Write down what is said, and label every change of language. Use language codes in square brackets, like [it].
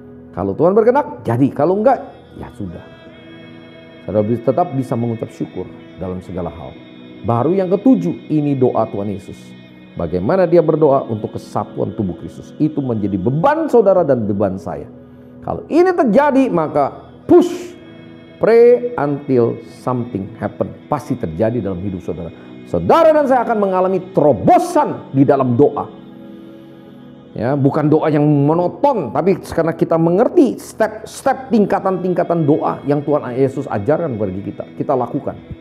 [id] Kalau Tuhan berkenan, jadi. Kalau enggak, ya sudah. Saudara tetap bisa mengucap syukur dalam segala hal. Baru yang ketujuh, ini doa Tuhan Yesus. Bagaimana dia berdoa untuk kesatuan tubuh Kristus. Itu menjadi beban saudara dan beban saya. Kalau ini terjadi, maka push. [en] Pray until something happen. [id] Pasti terjadi dalam hidup saudara. Saudara dan saya akan mengalami terobosan di dalam doa. Ya, bukan doa yang monoton, tapi karena kita mengerti step-step tingkatan-tingkatan doa yang Tuhan Yesus ajarkan bagi kita, kita lakukan.